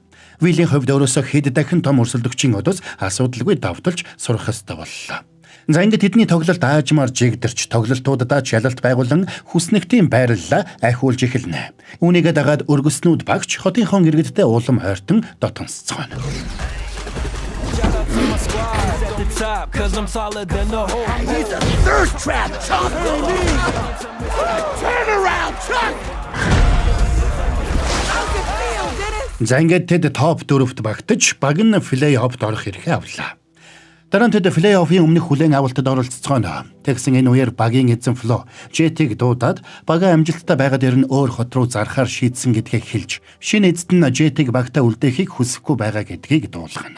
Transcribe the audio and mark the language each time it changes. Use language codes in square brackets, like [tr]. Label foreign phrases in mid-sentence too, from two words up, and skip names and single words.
[mn] Вилийн хувьд өөрөөсөө хэд дахин том өрсөлдөгчийн өдөөс асуудалгүй давталж сурах ёстой боллоо. За ингээд тэдний тоглолт аажмаар жигдэрч тоглолтуудаа ялалт байгуулан хүснэгтийн байрлалаа ахиулж эхэлнэ. Үүнийгээ дагаад өргөснүүд багч хотынхон иргэдтэй улам ойртон дотонсцгоно. [en] Cause I'm solid than the whole. He's a thirst trap, Chuck! Turn around, Chuck! How's it feel, Dennis? [mn] За ингээд тэд топ 4-т багтаж баг нь плей-оффд орох эрхээ авлаа. Дараа нь тэд плей-оффын өмнөх хүлээн авалтад оролцоцгоно. Тэгсэн энэ үеэр багийн эзэн Фло Жетиг дуудаад бага амжилттай байгаад ирэн өөр хот руу зархаар шийдсэн гэдгийг хэлж шинэ эзэд нь Жетиг багтаа үлдээхийг хүсэхгүй байгаа гэдгийг дуулгана.